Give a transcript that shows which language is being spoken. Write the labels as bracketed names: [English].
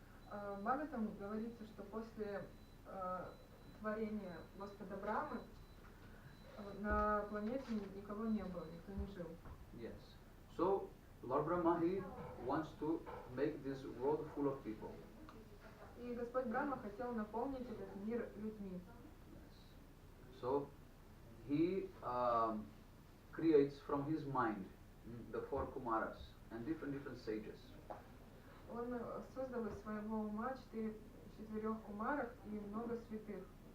[Russian] В Бхагаватам говорится, что после творения Господа Брамы на планете никого не было, никто не жил. [English] Yes. So Lord Brahma, he wants to make this world full of people. [Russian] И Господь Брахма хотел наполнить этот мир людьми. [English] Yes. So he creates from his mind the four Kumaras and different sages. [Russian] Он создал из своего ума четырех кумаров и много святых.